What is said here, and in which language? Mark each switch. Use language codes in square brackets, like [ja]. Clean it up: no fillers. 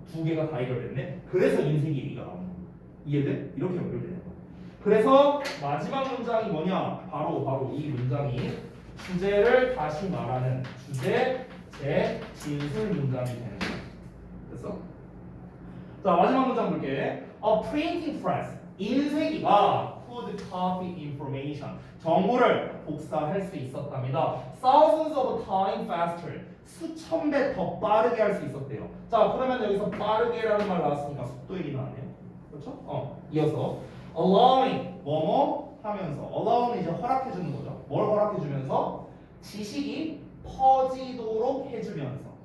[ko] 두 개가 다 해결됐네. 그래서 인쇄기 얘기가 나오는 거야. 이해돼? 이렇게 연결되는 거야. 그래서 마지막 문장이 뭐냐? 바로 이 문장이 주제를 다시 말하는 주제, 제, 진술 문장이 되는 거야. 됐어? 자, 마지막 문장 볼게. [en] A printing press. [ko] 인쇄기가 [en] could copy information. [ko] 정보를 복사할 수 있었답니다. [en] Thousands of times faster. [ko] 수천 배 더 빠르게 할 수 있었대요. 자, 그러면 여기서 빠르게라는 말 나왔으니까 속도 얘기 나왔네요. 그렇죠? 이어서 allowing 뭐뭐 하면서 allow는 이제 허락해 주는 거죠. 뭘 허락해 주면서? 지식이 퍼지도록 해주면서.